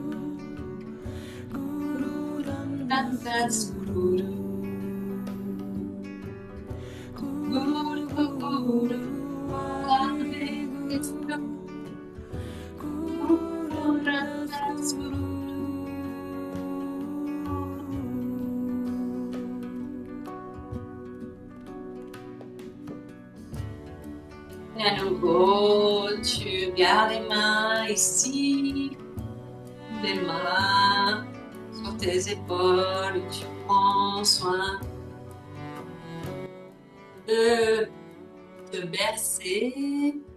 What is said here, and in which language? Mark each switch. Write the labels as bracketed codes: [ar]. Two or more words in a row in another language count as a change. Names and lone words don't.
[pa] ਗੁਰੂ ਰਾਮਦਾਸ ਗੁਰੂ, ਗੁਰੂ ਗੁਰੂ ਵਾਹਿਗੁਰੂ, ਗੁਰੂ ਰਾਮਦਾਸ ਗੁਰੂ. [fr] Et à nouveau, tu gardes les mains ici, les mains sur tes épaules, tu prends soin de te bercer.